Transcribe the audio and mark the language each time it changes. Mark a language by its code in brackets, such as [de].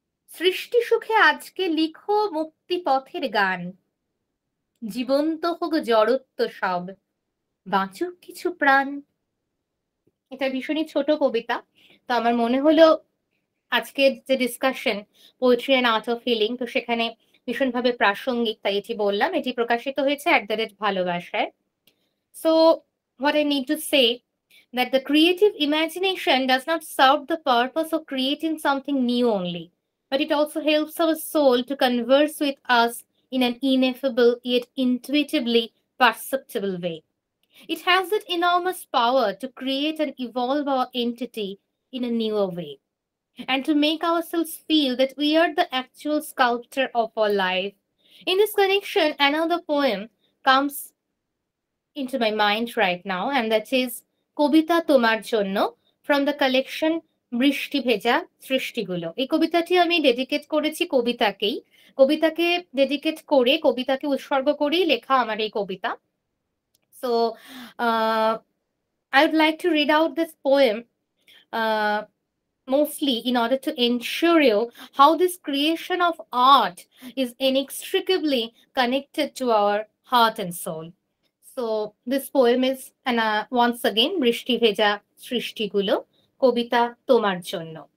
[bn] সৃষ্টি সুখে আজকে লিখো মুক্তি পথের গান, জীবন্ত হোক জড়ত্ব সব, বাঁচুক কিছু প্রাণ। এটা ভীষণই ছোট কবিতা, তো আমার মনে হলো আজকের যে discussion poetry and art of healing, তো সেখানে ভীষণভাবে প্রাসঙ্গিক, তাই এটি বললাম। এটি প্রকাশিত হয়েছে @ভালোবাসায়। [en] So what I need to say that the creative imagination does not serve the purpose of creating something new only, but it also helps our soul to converse with us in an ineffable yet intuitively perceptible way. It has that enormous power to create and evolve our entity in a newer way, and to make ourselves feel that we are the actual sculptor of our life. In this connection, another poem comes into my mind right now, and that is কবিতা তোমার জন্য from the collection বৃষ্টি ভেজা সৃষ্টিগুলো। [bn] এই কবিতাটি আমি dedicate করেছি কবিতাকে dedicate করে, কবিতাকে উৎসর্গ করেই লেখা আমার এই কবিতা। [en] So I would like to read out this poem mostly in order to ensure you how this creation of art is inextricably connected to our heart and soul. So this poem is once again বৃষ্টি ভেজা সৃষ্টিগুলো, কবিতা তোমার জন্য।